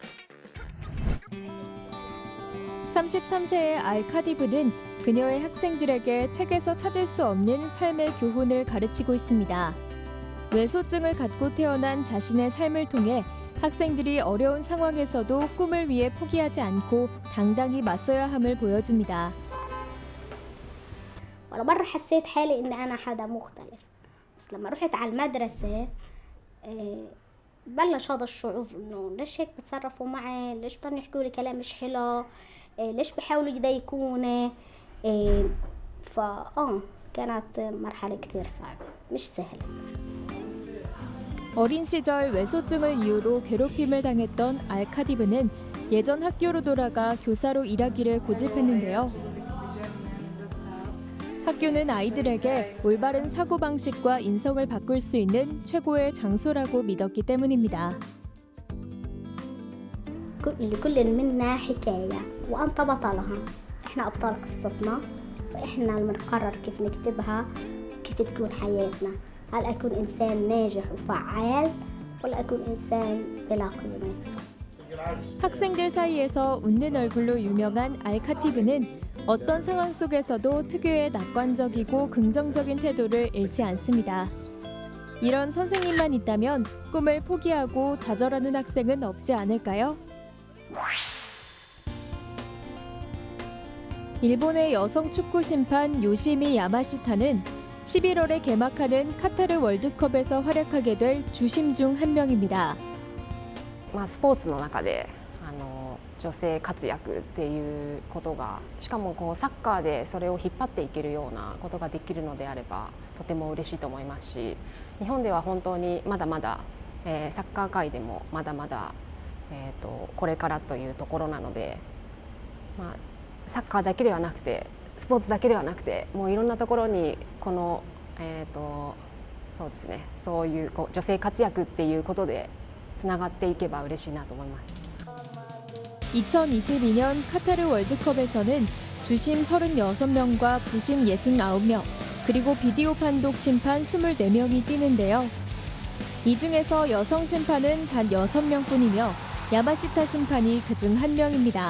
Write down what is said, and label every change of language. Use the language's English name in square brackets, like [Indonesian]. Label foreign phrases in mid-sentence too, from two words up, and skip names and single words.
[Korean] 33세의 알카디브는 그녀의 학생들에게 책에서 찾을 수 없는 삶의 교훈을 가르치고 있습니다. 외소증을 갖고 태어난 자신의 삶을 통해 학생들이 어려운 상황에서도 꿈을 위해 포기하지 않고 당당히 맞서야 함을 보여줍니다. [Arabic] وأنا مرة حسيت حالي إن أنا حدا مختلف بس لما رحت على المدرسة بلش هذا الشعور إنه ليش هيك بتصرفوا معي ليش بضلوا يحكوا لي كلام مش حلو ليش بحاولوا يضايقوني كانت مرحلة كتير صعبة مش سهلة. [Korean] 어린 시절 외소증을 이유로 괴롭힘을 당했던 알카디브는 예전 학교로 돌아가 교사로 일하기를 고집했는데요. 학교는 아이들에게 올바른 사고방식과 인성을 바꿀 수 있는 최고의 장소라고 믿었기 때문입니다. [Arabic] لكل منا حكاية وأنت بطلها. إحنا أبطال قصتنا فإحنا بنقرر كيف نكتبها كيف تكون حياتنا. هل أكون إنسان ناجح وفعال ولا أكون إنسان بلا قيمة. [Korean] 학생들 사이에서 웃는 얼굴로 유명한 알카티브는 어떤 상황 속에서도 특유의 낙관적이고 긍정적인 태도를 잃지 않습니다. 이런 선생님만 있다면 꿈을 포기하고 좌절하는 학생은 없지 않을까요? 일본의 여성 축구 심판 요시미 야마시타는 11월에 개막하는 카타르 월드컵에서 활약하게 될 주심 중 한 명입니다. [Japanese] スポーツの中で女性活躍っていうことがしかもサッカーでそれを引っ張っていけるようなことができるのであればとても嬉しいと思いますし、日本では本当にまだまだ、サッカー界でもまだまだ、これからというところなので、サッカーだけではなくてスポーツだけではなくてもういろんなところにこの、そうですね、そういう女性活躍っていうことでつながっていけば嬉しいなと思います。 [Korean] 2022년 카타르 월드컵에서는 주심 36명과 부심 69명, 그리고 비디오 판독 심판 24명이 뛰는데요. 이 중에서 여성 심판은 단 6명뿐이며 야마시타 심판이 그중 한 명입니다.